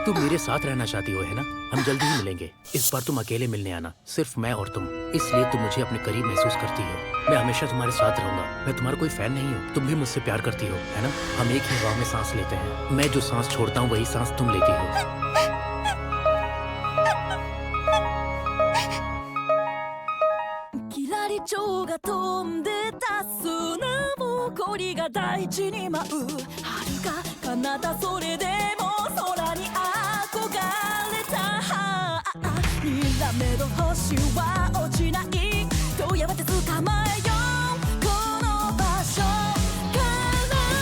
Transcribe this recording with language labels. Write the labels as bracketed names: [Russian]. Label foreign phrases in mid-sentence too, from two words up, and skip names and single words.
[Hindi] तुम मेरे साथ रहना चाहती हो, है ना? हम जल्दी ही मिलेंगे। इस बार तुम अकेले मिलने आना, सिर्फ मैं और तुम। इसलिए तुम मुझे अपने करीब महसूस करती हो। मैं हमेशा तुम्हारे साथ रहूंगा। मैं तुम्हारा कोई फैन नहीं हूँ। तुम भी मुझसे प्यार करती हो, है ना? हम एक ही हवा में सांस लेते हैं। मैं जो सांस छोड़ता हूँ वही सांस तुम लेती हो। [Japanese] キラリチョウが飛んでた砂ぼこりが大地に舞う遥か彼方それでも空に憧れたにらめる星は落ちないとやがて捕まえようこの場所から